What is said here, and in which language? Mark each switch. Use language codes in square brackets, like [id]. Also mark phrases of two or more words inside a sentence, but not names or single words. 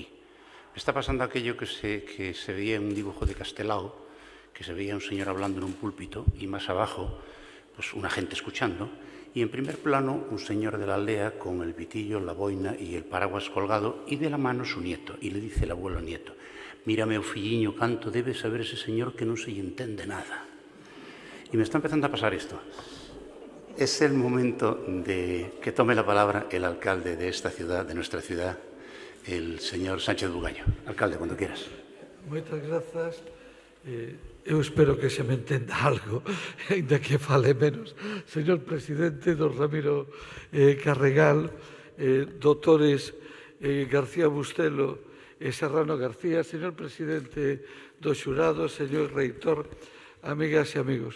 [es] Me está pasando aquello que se veía en un dibujo de Castelao, que se veía un señor hablando en un púlpito y más abajo pues una gente escuchando, y en primer plano un señor de la aldea con el pitillo, la boina y el paraguas colgado y de la mano su nieto, y le dice el abuelo al nieto: «Mírame, [gl] o filliño, canto debe saber ese señor que non se lle entende nada». [es] Y me está empezando a pasar esto. Es el momento de que tome la palabra el alcalde de esta ciudad, de nuestra ciudad, el señor Sánchez Bugaño. Alcalde, cuando quieras. [gl] Moitas grazas. Eu espero que se me entenda algo, ainda que fale menos. Señor presidente, don Ramiro Carregal, doctores García Bustelo e Serrano García, señor presidente do xurado, señor reitor, amigas e amigos.